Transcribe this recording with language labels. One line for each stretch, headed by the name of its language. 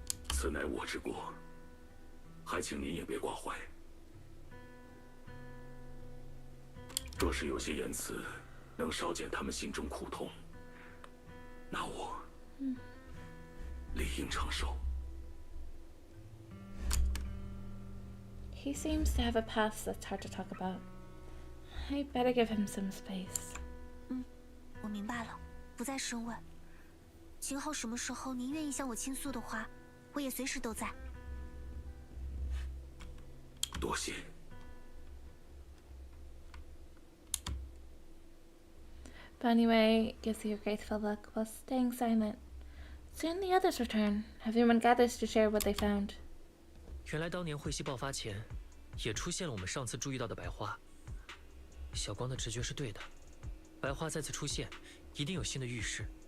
Chinese: 此乃我之过，还请您也别挂怀。若是有些言辞能少减他们心中苦痛，那我理应承受。
English: He seems to have a past that's hard to talk about. I better give him some space.
Chinese: 我明白了，不再深问。今后什么时候您愿意向我倾诉的话，我也随时都在。多谢。
English: Banyue gives you a grateful look while staying silent. Soon the others return. Everyone gathers to share what they found.
Chinese: 原来当年彗星爆发前，也出现了我们上次注意到的白花。小光的直觉是对的，白花再次出现，一定有新的预示。